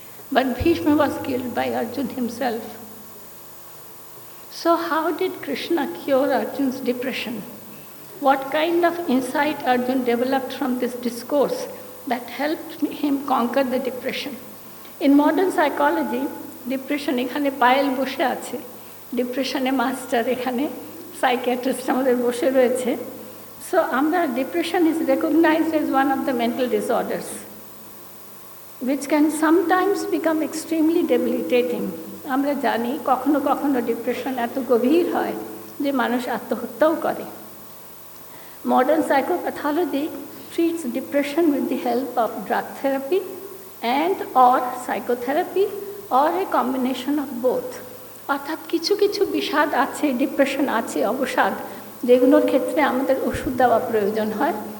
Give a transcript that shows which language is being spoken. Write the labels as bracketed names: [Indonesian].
[English] But Bhishma was killed by Arjun himself. So how did Krishna cure Arjun's depression? What kind of insight Arjun developed from this discourse that helped him conquer the depression? In modern psychology, depression [Bangla] এখানে পায়েল বসে আছে, ডিপ্রেশনে master এখানে psychiatrist আমাদের বসে রয়েছে। [English] So আমরা depression is recognised as one of the mental disorders which can sometimes become extremely debilitating. [Bangla] আমরা জানি কখনো কখনো ডিপ্রেশন এত গভীর হয় যে মানুষ আত্মহত্যাও করে। [English] Modern psychopathology treats depression with the help of drug therapy and or psychotherapy or a combination of both. [Bangla] অর্থাৎ কিছু কিছু বিষাদ আছে, ডিপ্রেশন আছে, অবসাদ, যেগুলোর ক্ষেত্রে আমাদের ওষুধ দেওয়া প্রয়োজন হয়।